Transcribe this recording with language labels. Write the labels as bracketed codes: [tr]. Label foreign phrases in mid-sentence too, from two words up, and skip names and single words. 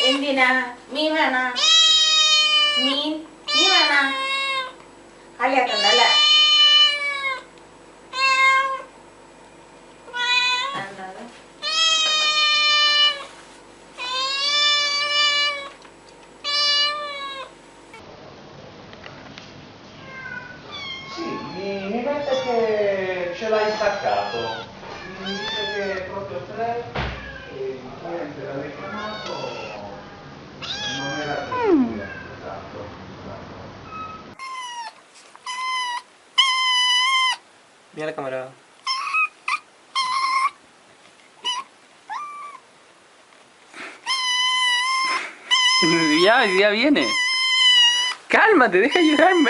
[ml] എന്തിനാ? മീൻ വേണോ? മീൻ വേണോ? കളിയാക്കണ്ടല്ലേ? [it] Sì, mi mette che ce l'hai staccato, mi dice che è proprio 3 e il cliente l'aveva chiamato, non era possibile, esatto. [es] Mira la cámara. Ya viene. Cálmate, deja de llorarme.